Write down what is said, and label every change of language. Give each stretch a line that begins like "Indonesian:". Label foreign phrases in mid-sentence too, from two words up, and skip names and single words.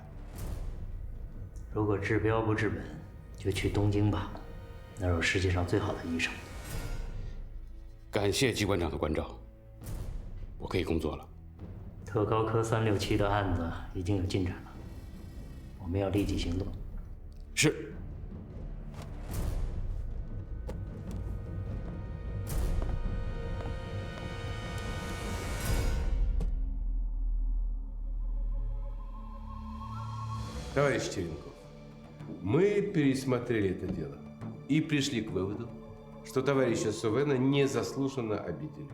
Chinese: 如果治标不治本，就去东京吧，那儿有世界上最好的医生。感谢机关长的关照，我可以工作了。特高科367的案子已经有进展了，我们要立即行动。是。
Russian: Товарищ Теренков, мы пересмотрели это дело и пришли к выводу, что товарища Сувена незаслуженно обидели.